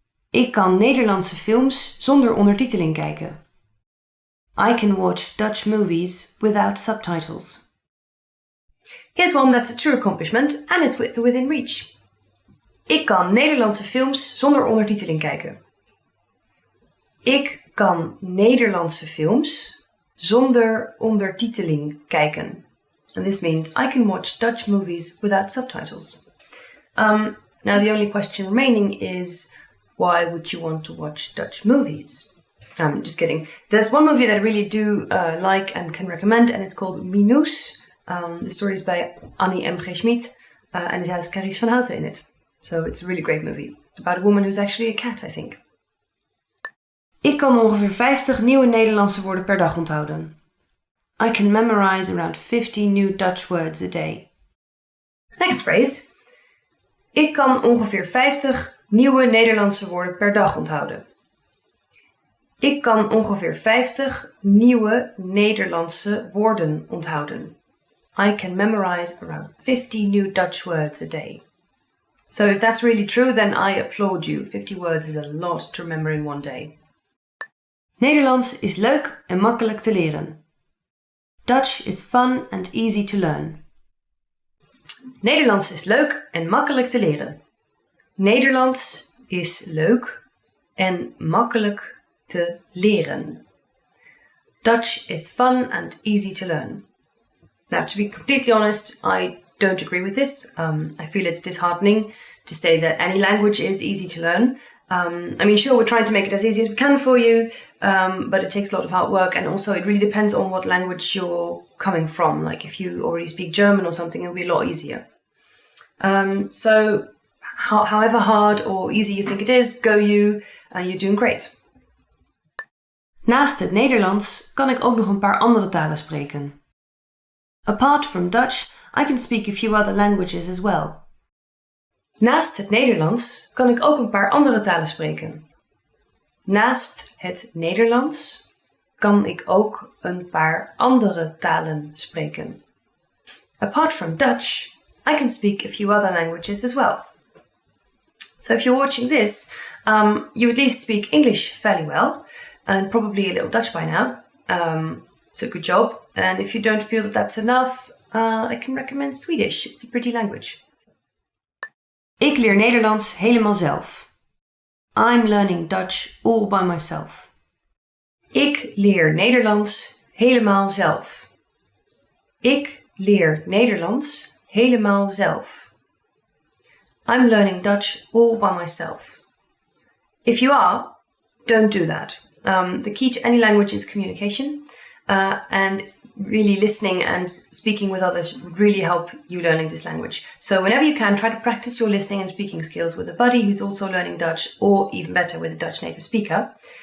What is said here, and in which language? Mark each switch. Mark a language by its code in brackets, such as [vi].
[nl] Ik kan Nederlandse films zonder ondertiteling kijken. [en] I can watch Dutch movies without subtitles. Here's one that's a true accomplishment and it's within reach. [nl] Ik kan Nederlandse films zonder ondertiteling kijken. Ik kan Nederlandse films zonder ondertiteling kijken. [en] And this means I can watch Dutch movies without subtitles. Now the only question remaining is, why would you want to watch Dutch movies? I'm just kidding. There's one movie that I really do like and can recommend, and it's called Minoes. The story is by Annie M.G. Schmid, and it has Carice van Houten in it. So it's a really great movie. It's about a woman who's actually a cat, I think. [nl] Ik kan ongeveer 50 nieuwe Nederlandse woorden per dag onthouden. [en] I can memorize around 50 new Dutch words a day. Next phrase. [nl] Ik kan ongeveer 50 nieuwe Nederlandse woorden per dag onthouden. Ik kan ongeveer 50 nieuwe Nederlandse woorden onthouden. [en] I can memorize around 50 new Dutch words a day. So if that's really true, then I applaud you. 50 words is a lot to remember in one day. [nl] Nederlands is leuk en makkelijk te leren. [en] Dutch is fun and easy to learn. [nl] Nederlands is leuk en makkelijk te leren. Nederlands is leuk en makkelijk te leren. [en] Dutch is fun and easy to learn. Now, to be completely honest, I don't agree with this. I feel it's disheartening to say that any language is easy to learn. I mean, sure, we're trying to make it as easy as we can for you, but it takes a lot of hard work, and also it really depends on what language you're coming from. Like if you already speak German or something, it'll be a lot easier. So however hard or easy you think it is, go you, you're doing great. [nl] Naast het Nederlands kan ik ook nog een paar andere talen spreken. [en] Apart from Dutch, I can speak a few other languages as well. [nl] Naast het Nederlands kan ik ook een paar andere talen spreken. Naast het Nederlands kan ik ook een paar andere talen spreken. [en] Apart from Dutch, I can speak a few other languages as well. So if you're watching this, you at least speak English fairly well, and probably a little Dutch by now. So good job. And if you don't feel that that's enough, I can recommend Swedish. It's a pretty language. [nl] Ik leer Nederlands helemaal zelf. [en] I'm learning Dutch all by myself. [nl] Ik leer Nederlands helemaal zelf. Ik leer Nederlands helemaal zelf. [en] I'm learning Dutch all by myself. If you are, don't do that. The key to any language is communication, and really listening and speaking with others would really help you learning this language. So whenever you can, try to practice your listening and speaking skills with a buddy who's also learning Dutch, or even better, with a Dutch native speaker.